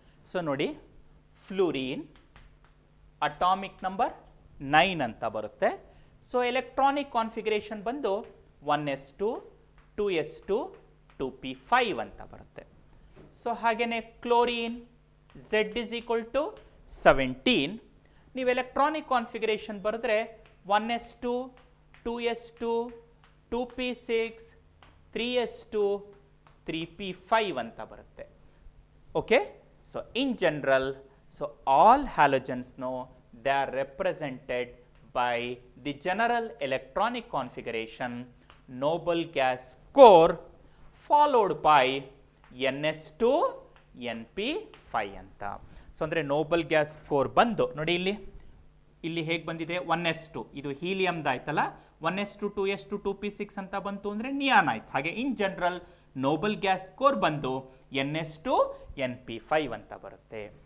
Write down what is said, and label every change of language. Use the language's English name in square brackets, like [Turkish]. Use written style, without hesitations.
[Kannada] So ನೋಡಿ, fluorine atomic number 9 ಅಂತ ಬರುತ್ತೆ. ಸೊ ಎಲೆಕ್ಟ್ರಾನಿಕ್ ಕಾನ್ಫಿಗರೇಷನ್ ಬಂದು 1s2 2s2 2p5 ಅಂತ ಬರುತ್ತೆ. [English] So ಹಾಗೇನೆ chlorine Z is equal to 17. [Kannada] ನೀವು ಎಲೆಕ್ಟ್ರಾನಿಕ್ ಕಾನ್ಫಿಗರೇಷನ್ ಬರೆದ್ರೆ 1s2 2s2 2p6 3s2 3p5 ಅಂತ ಬರುತ್ತೆ. [English] Okay, so in general, so all halogens they are represented by the general electronic configuration noble gas core followed by ns2 np5 ಅಂತ. [Kannada] So ಅಂದರೆ Nobel gas core ಬಂದು ನೋಡಿ, ಇಲ್ಲಿ ಹೇಗೆ ಬಂದಿದೆ 1s2, ಇದು ಹೀಲಿಯಮ್ದು ಆಯ್ತಲ್ಲ, 1s2 2s2 2p6 ಅಂತ ಬಂತು ಅಂದರೆ ನಿಯಾನ್ ಆಯ್ತು. ಹಾಗೆ in general Nobel gas core ಬಂದು ns2 np5 ಅಂತ ಬರುತ್ತೆ.